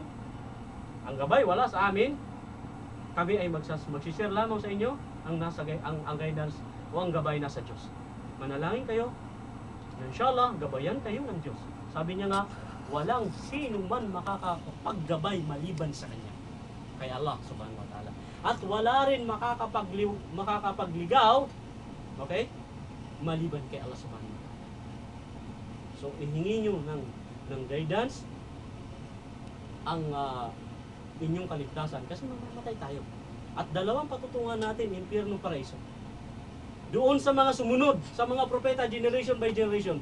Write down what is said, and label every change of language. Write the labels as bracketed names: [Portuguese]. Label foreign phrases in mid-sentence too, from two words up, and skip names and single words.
[Filipino] Ang gabay, wala sa amin. Kami ay magsishare lamang sa inyo ang guidance o ang gabay nasa Diyos. Manalangin kayo. Inshallah, gabayan kayo ng Diyos. Sabi niya nga, walang sino man makakapaggabay maliban sa Kanya. Kay Allah [Arabic] سبحانه وتعالى. [Filipino] At wala rin makakapagligaw, okay, maliban kay Allah [Arabic] سبحانه وتعالى. [Filipino] So, ihingi nyo ng guidance ang inyong kaligtasan kasi mamamatay tayo. At dalawang patutungan natin, impyerno, paraiso. Doon sa mga sumunod, sa mga propeta, [English] generation by generation.